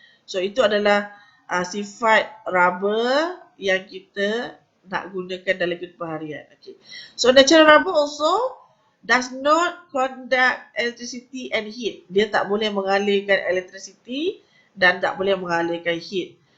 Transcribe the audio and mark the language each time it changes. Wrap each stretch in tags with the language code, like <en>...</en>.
<ms>So itu adalah sifat rubber yang kita nak gunakan dalam kehidupan harian. Okay.</ms> <en>So natural rubber also does not conduct electricity and heat.</en> <ms>Dia tak boleh mengalirkan electricity dan tak boleh mengalirkan heat.</ms>